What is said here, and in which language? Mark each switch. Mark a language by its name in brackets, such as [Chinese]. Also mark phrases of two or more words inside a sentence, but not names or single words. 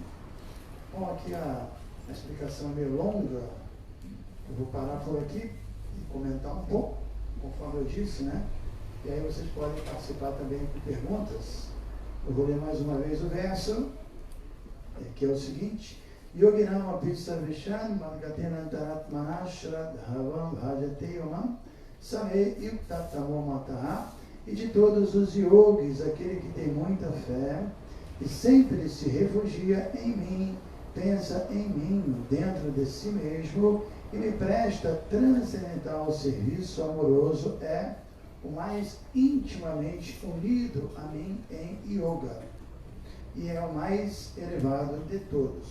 [Portuguese] Bom, aqui a explicação é meio longa. Eu vou parar por aqui e comentar um pouco, conforme eu disse, né? E aí vocês podem participar também com perguntas. Eu vou ler mais uma vez o verso, que é o seguinte: [Sanskrit] योगिनाम् अपि सर्वेषां मद्गतेनान्तरात्मना श्रद्धावान् भजते यो मां स मे युक्ततमो मतः. [Portuguese] E de todos os yogis, aquele que tem muita fé e sempre se refugia em mim, pensa em mim dentro de si mesmo e me presta transcendental serviço amoroso, é o mais intimamente unido a mim em yoga e é o mais elevado de todos.